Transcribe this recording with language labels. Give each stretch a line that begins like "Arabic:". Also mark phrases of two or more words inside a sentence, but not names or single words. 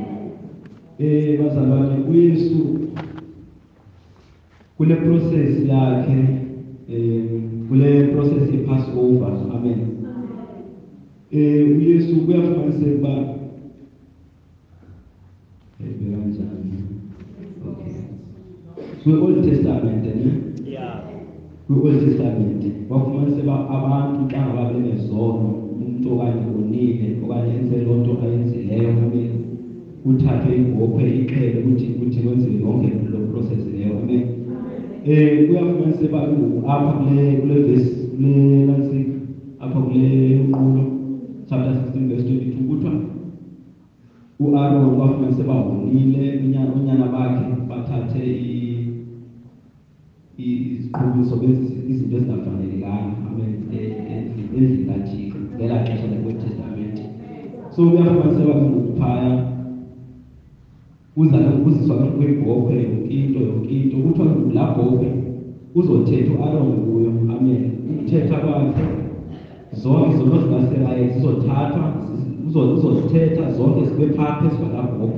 Xhosa: Bazalwane uYesu kule process yakhe kule process ye-Passover. Amen. uYesu kuyafumaniseka uba kanjani. Okay. Kwi-Old Testament kwi-Old Testament wafumaniseka uba abantu xa ngaba benezono umuntu okanye onile okanye enze loo nto ayenzileyo amen uthathwe ibhokhwe iqhele ukuthi kwenziwe yonke lo process leyo. Amen. Kuyafumaniseka uba apha kule verse nansi apha kule nqulo chapter 16 verse 22 kuthiwa uAaron wafumaniseka uba wonile unyana bakhe bathathe iziqhubiso izinto ezingafanelekanga. Amen. Endlini kaThixo ngelaa xesha le-Old Testament. So kuyafumaniseka ukuphaya uzake ukuziswa kwebhokwe yonke into kuthiwa la bhokwe uzothetha u-Aroni kuyo. Amen. Ukuthetha kwakhe zonke izono zikaSerayeli zizothathwa uzozithetha zonke zibe phakathi kwalabhokwe.